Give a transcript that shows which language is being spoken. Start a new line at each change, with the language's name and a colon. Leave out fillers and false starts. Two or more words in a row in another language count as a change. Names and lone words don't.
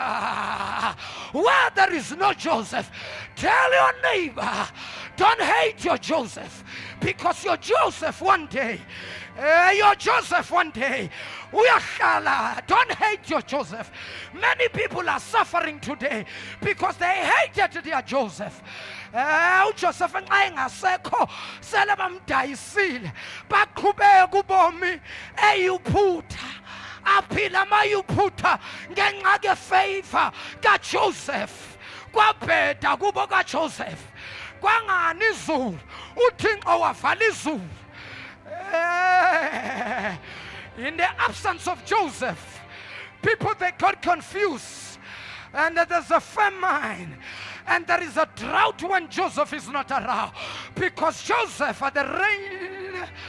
English: Where there is no Joseph, tell your neighbor, don't hate your Joseph, because your Joseph one day, don't hate your Joseph. Many people are suffering today because they hated their Joseph.
North Ndebele: uJoseph nxa engasekho sele bamdayisile baqhubeka ubomi eyuphutha aphila mayuphutha ngenxa ke favor kaJoseph kwabheda kubo kaJoseph kwangani izulu uThixo wavala izulu.
English: In the absence of Joseph, people they got confused, and there's a famine, and there is a drought when Joseph is not around, because Joseph are the rain.